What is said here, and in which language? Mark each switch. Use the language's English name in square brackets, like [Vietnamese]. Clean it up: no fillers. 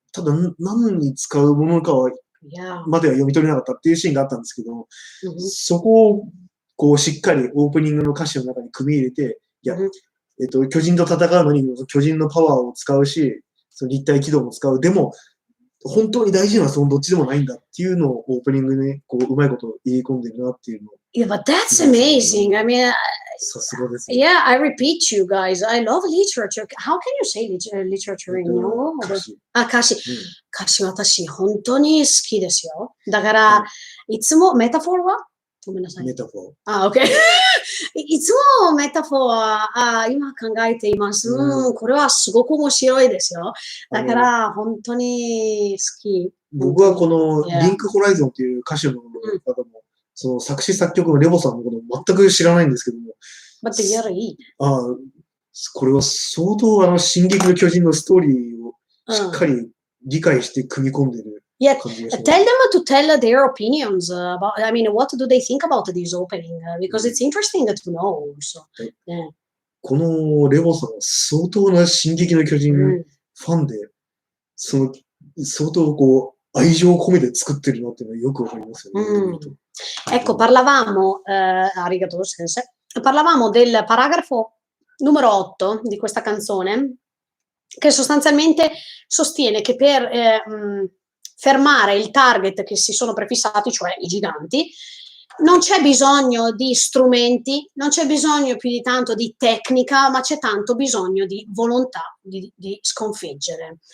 [Japanese] ただ何に使うものかはまでは読み取れなかったっていうシーンがあったんですけど、そこをこうしっかりオープニングの歌詞の中に組み入れて、いや、巨人と戦うのに巨人のパワーを使うし、その立体機動も使う。でも、本当に大事なのはそのどっちでもないんだっていうのをオープニングにこううまいこと入れ込んでるなっていうのを。 [English] Yeah, but that's amazing. I mean, yeah, I repeat you guys. I love literature. How can you say literature in Nihongo? [Japanese] 歌詞。歌詞私本当に好きですよ。だから、いつもメタフォーはごめんなさい。メタフォー。 OK いつもメタフォーは今考えています。これはすごく面白いですよ。だから本当に好き。僕はこのリンクホライゾンっていう歌手の方も、その作詞作曲のレボさんのこと全く知らないんですけども。これは相当進撃の巨人のストーリーをしっかり理解して組み込んでる。 [English] Yeah, tell them to tell their opinions about, I mean, what do they think about this opening? Because it's interesting to know. So, yeah. [Japanese] このレボさんは相当な進撃の巨人ファンで、相当こう、愛情を込めて作ってるなっていうのはよくわかりますよね。 [Italian] Ecco, parlavamo, [Japanese] arigato sensei, [Italian] parlavamo del paragrafo numero 8 di questa canzone, che sostanzialmente sostiene che per fermare il target che si sono prefissati, cioè i giganti, non c'è bisogno di strumenti, non c'è bisogno più di tanto di tecnica, ma c'è tanto bisogno di volontà di sconfiggere.